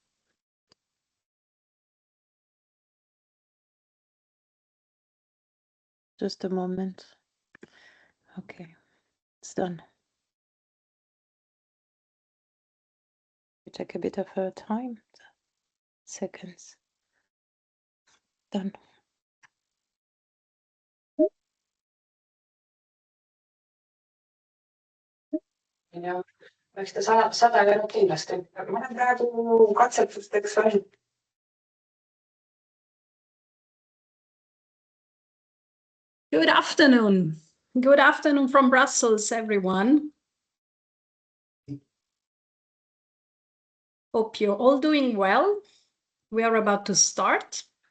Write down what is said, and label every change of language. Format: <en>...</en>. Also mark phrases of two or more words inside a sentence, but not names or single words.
<en>Just a moment. Okay, it's done. You take a bit of time. Seconds. Done.</en> <et>Ja eks ta sada eurot kindlasti. Ma olen praegu katsetusteks valmis.</et> <en>Good afternoon. Good afternoon from Brussels, everyone. Hope you're all doing well. We are about to start.</en>